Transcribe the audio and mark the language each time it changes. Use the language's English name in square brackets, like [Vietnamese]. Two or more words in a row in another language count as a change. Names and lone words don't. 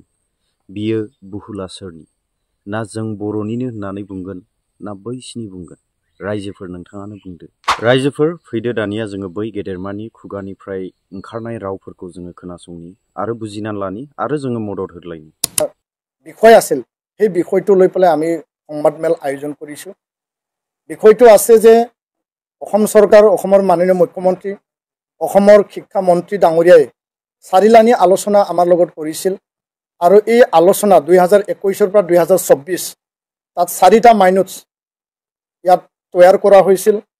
[Bodo] बियो बुहुला सोरनि? ना जों बर'निनो होननानै बुंगोन ना बैसिनि बुंगोन? रायजोफोर नोंथाङानो बुंदो। रायजोफोर फैदो दानिया जोङो बै गेदेरमानि खुगानिफ्राय ओंखारनाय रावफोरखौ जोङो खोनासंनि आरो बुजिनानै लानि आरो जोङो मदद होलायनि। [Assamese] বিষয় আছিল, সেই বিষয়টো লৈ পেলাই আমি সংবাদমেল আয়োজন কৰিছোঁ। বিষয়টো আছে যে অসম চৰকাৰ, অসমৰ মাননীয় মুখ্যমন্ত্ৰী, অসমৰ শিক্ষামন্ত্ৰী ডাঙৰীয়াই চাৰিলানি আলোচনা আমাৰ লগত কৰিছিল আৰু এই আলোচনা 2021 পৰা 2024 তাত 4টা মাইনুটছ ইয়াত তৈয়াৰ কৰা হৈছিল।